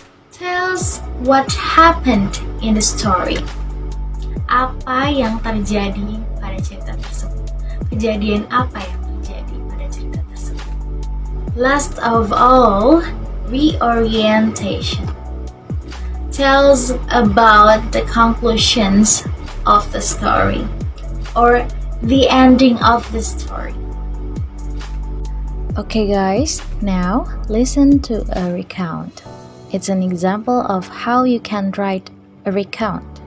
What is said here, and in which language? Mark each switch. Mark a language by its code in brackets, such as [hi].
[en] Tells what happened in the story. [id] Apa yang terjadi pada cerita tersebut? Kejadian apa yang terjadi pada cerita tersebut? [en] Last of all, reorientation. Tells about the conclusions of the story or the ending of the story. Okay guys, now listen to a recount. It's an example of how you can write a recount.